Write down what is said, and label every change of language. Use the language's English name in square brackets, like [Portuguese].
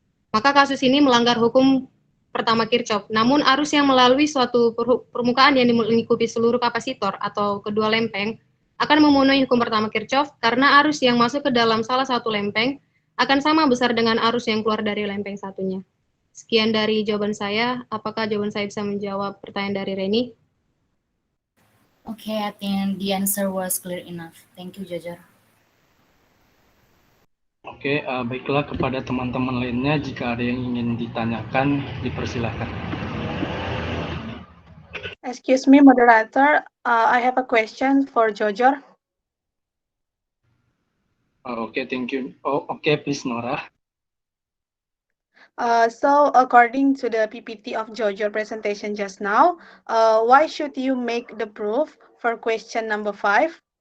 [Indonesian] Maka kasus ini melanggar hukum pertama Kirchhoff. Namun arus yang melalui suatu permukaan yang melingkupi seluruh kapasitor atau kedua lempeng akan memenuhi hukum pertama Kirchhoff karena arus yang masuk ke dalam salah satu lempeng akan sama besar dengan arus yang keluar dari lempeng satunya. Sekian dari jawaban saya. Apakah jawaban saya bisa menjawab pertanyaan dari Reni? [English] Okay, I think the answer was clear enough. Thank you, Jojor. [Indonesian] Oke, baiklah kepada teman-teman lainnya, jika ada yang ingin ditanyakan, dipersilahkan. [English] Excuse me, moderator. I have a question for Jojor. Okay, thank you. Okay, please, Nora. So according to the PPT of Jojor presentation just now, why should you make the proof for question number 5?